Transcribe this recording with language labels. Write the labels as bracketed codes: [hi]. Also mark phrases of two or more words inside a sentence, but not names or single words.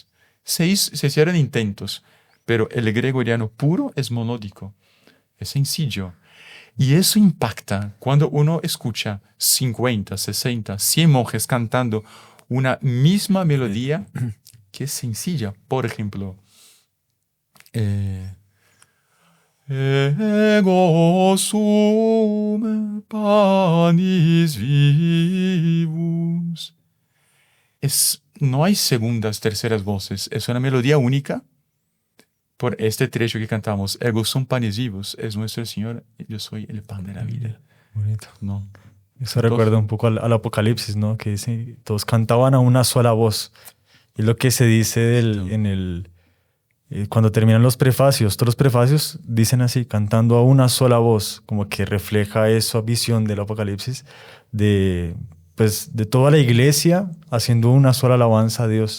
[es] Se hicieron intentos, pero el gregoriano puro es monódico, es sencillo. Y eso impacta cuando uno escucha 50, 60, 100 monjes cantando una misma melodía que es sencilla. Por ejemplo, [la] Ego sum panis vivus. [es] No hay segundas, terceras voces. Es una melodía única. Por este trecho que cantamos, [la] Ego sum panis vivus, [es] es nuestro Señor, yo soy el pan de la vida. Bonito. ¿No? Eso recuerda un poco al Apocalipsis, ¿no? Que dice, todos cantaban a una sola voz. Y lo que se dice cuando terminan los prefacios, todos los prefacios dicen así, cantando a una sola voz, como que refleja esa visión del Apocalipsis de toda la iglesia haciendo una sola alabanza a Dios.